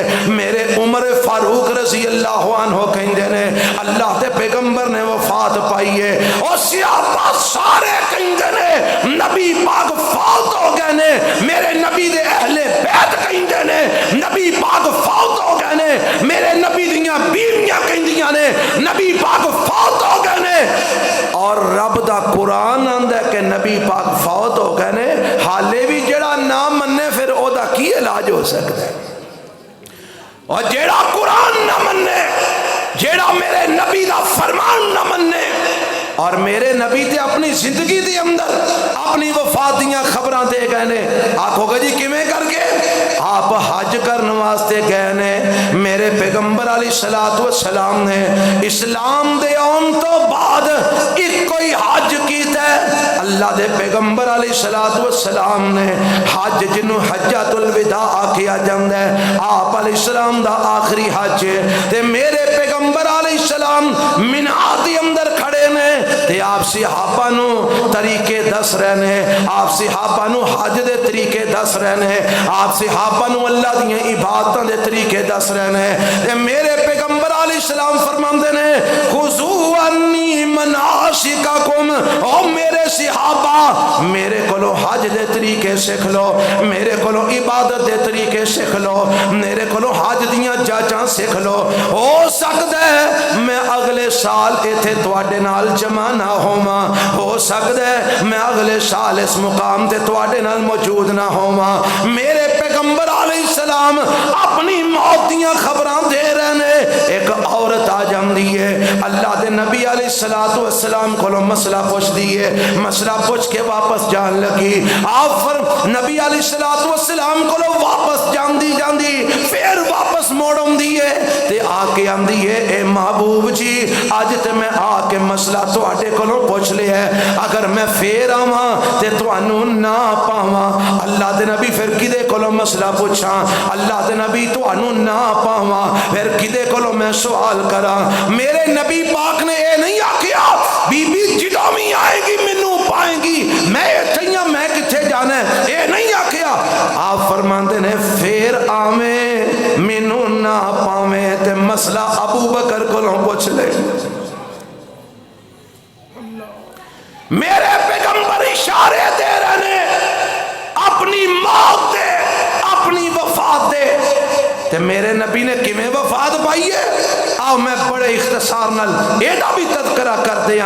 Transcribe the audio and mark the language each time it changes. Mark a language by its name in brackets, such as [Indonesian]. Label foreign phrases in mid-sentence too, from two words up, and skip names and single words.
[Punjabi] میرے عمر فاروق [Arabic] رضی اللہ عنہ [Punjabi] کہندے نے اللہ دے پیغمبر نے وفات پائی ہے، اور صحابہ سارے کہندے نے نبی پاک فوت ہو گئے نے، میرے نبی دے اہل بیت کہندے نے نبی پاک فوت ہو گئے نے، میرے نبی دیاں بیویاں کہندیاں نے نبی پاک فوت ہو گئے نے، اور رب دا قرآن آندا ہے کہ نبی پاک فوت ہو گئے نے، حالے بھی جڑا نہ مننے پھر او دا کی علاج ہو سکتا ہے؟ اور جڑا قرآن نہ مننے جڑا میرے نبی دا فرمان نہ مننے اور میرے نبی تے اپنی زندگی دے اندر اپنی وفات دیاں خبراں دے گئے نے. آکھو گے جی کیویں کر کے؟ آپ حج کرنے واسطے گئے نے. میرے پیغمبر [Arabic] علیہ الصلوۃ والسلام [Punjabi] نے اسلام دے آن تو بعد ایک کوئی حج کیتا ہے. اللہ دے پیغمبر [Arabic] علیہ الصلوۃ والسلام [Punjabi] نے حج جنوں حجۃ الوداع آکھیا جاندا ہے, آپ [Arabic] علیہ السلام [Punjabi] دا آخری حج تے میرے پیغمبر [Arabic] علیہ السلام [Punjabi] مینا دے اندر کھڑے نے تے آپ صحابہ نو طریقے دس رہے نے, آپ صحابہ نو حج دے طریقے دس رہے نے, آپ صحابہ نو اللہ دیاں عبادتاں دے طریقے دس رہے نے. تے میرے پیغمبر [Arabic] علیہ السلام [Punjabi] فرماندے نے [Arabic] خذوا عنی مناسککم, [Punjabi] او میرے صحابہ میرے کولو حج دے طریقے سکھ لو, میرے کولو عبادت دے طریقے سکھ لو, میرے کولو حج دیاں جاچاں سکھ لو. ہو سکدا ہے میں اگلے سال ایتھے تواڈے نال جمع نہ ہوواں, ہو سکدا ہے میں اگلے سال اس مقام تے تواڈے نال موجود نہ ہوواں. میرے پیغمبر [Arabic] علیہ السلام [Punjabi] اپنی موت دیاں خبراں دے رہے نے. ایک عورت آ جاندی ہے, اللہ دے نبی [Arabic] علیہ الصلوۃ والسلام [Punjabi] کولو مسئلہ پوچھ دیے, مسئلہ پوچھ کے واپس جان لگی. آپ نبی [Arabic] علیہ الصلوۃ والسلام [Punjabi] کولو واپس جاندی جاندی پھر واپس موڑن دیے تے آ کے آندی ہے اے محبوب جی اج تے میں آ کے مسئلہ تواڈے کولوں پوچھ لیا ہے, اگر میں پھر آواں تے تانوں نہ پاواں. اللہ دے نبی پھر کدے کولوں مسئلہ پوچھاں, اللہ دے نبی تانوں نہ پاواں پھر کدے کولوں میں سوال کراں. میرے نبی پاک نے اے نہیں آکھیا بی بی جدوں بھی آئے گی مینوں پائے گی, میں ایتھے ہاں میں کتھے جانا ہے, اے نہیں آکھیا. آپ فرماندے نے پھر آویں مینوں نہ پاویں تے مسئلہ ابو بکر کولوں پوچھ لے. میرے پیغمبر اشارے دے رہے نے اپنی موت دے, اپنی وفات دے. تے میرے نبی نے کیویں وفات پائی ہے آؤ میں بڑے اختصار نال ایڈا بھی تذکرہ کر دیاں.